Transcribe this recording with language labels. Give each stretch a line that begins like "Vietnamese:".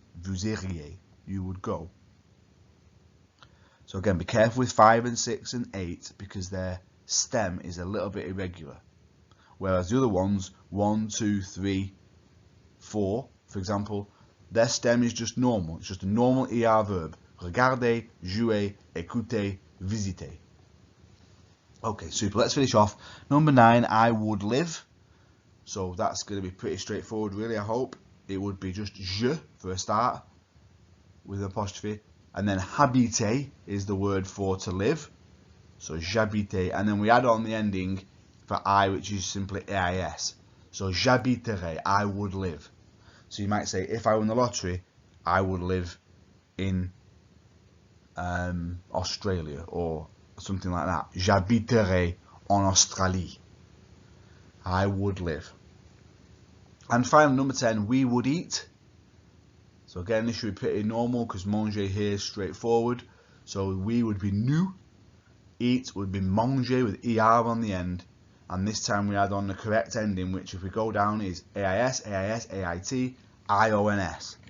French: Vous iriez,
English: you would go. So again, be careful with 5 and 6 and 8 because their stem is a little bit irregular. Whereas the other ones, 1, 2, 3, 4, for example, their stem is just normal. It's just a normal ER verb.
French: Regardez, jouez, écoutez, visitez.
English: Okay, super. Let's finish off. Number 9, I would live. So that's going to be pretty straightforward, really, I hope. It would be just je for a start with an apostrophe. And then habiter is the word for to live. So
French: j'habite.
English: And then we add on the ending for I, which is simply AIS. So
French: j'habiterai,
English: I would live. So you might say, if I won the lottery, I would live in Australia or something like that.
French: J'habiterai en Australie.
English: I would live. And finally, number 10, we would eat. So again, this should be pretty normal because manger here is straightforward. So we would be nous. Eat would be manger with ER on the end. And this time we add on the correct ending, which if we go down is AIS, AIS, AIT, IONS.